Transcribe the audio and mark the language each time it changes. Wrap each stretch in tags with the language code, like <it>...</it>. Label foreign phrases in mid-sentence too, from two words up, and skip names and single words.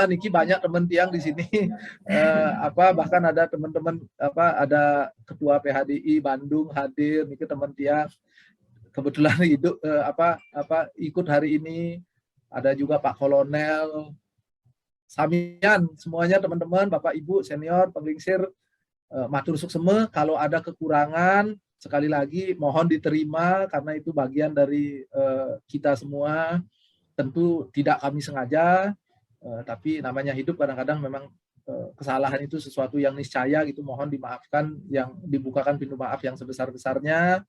<id>Niki banyak teman tiang di sini. Bahkan ada teman-teman ada ketua PHDI Bandung hadir, niki teman tiang. Kebetulan ikut hari ini. Ada juga Pak Kolonel. Samian semuanya teman-teman, Bapak Ibu, senior,</id> <ban>penglingsir, matur suksema.</ban> <id>Kalau ada kekurangan, sekali lagi mohon diterima karena itu bagian dari kita semua. Tentu tidak kami sengaja, tapi namanya hidup kadang-kadang memang kesalahan itu sesuatu yang niscaya gitu. Mohon dimaafkan, yang dibukakan pintu maaf yang sebesar-besarnya.</id>